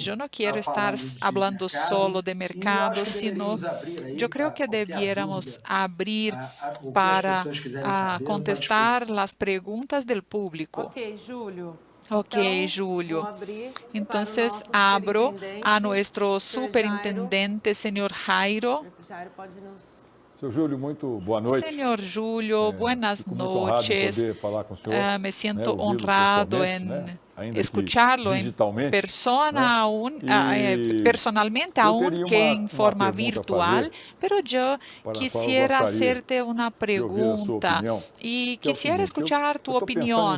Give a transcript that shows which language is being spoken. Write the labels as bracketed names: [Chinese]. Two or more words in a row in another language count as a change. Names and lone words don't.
[Spanish] Yo no quiero estar hablando solo de mercado, sino yo creo que debiéramos abrir para contestar las preguntas del público. Ok, Júlio. Entonces, abro a nuestro superintendente, señor Jairo. [Portuguese] Seu Júlio, muito boa noite. Senhor Júlio, [Spanish] buenas noches. [Portuguese] Falar com o senhor, [Spanish] me siento honrado en escucharlo en persona, personalmente, aunque en forma virtual, pero yo quisiera hacerte una pregunta y quisiera escuchar tu opinión.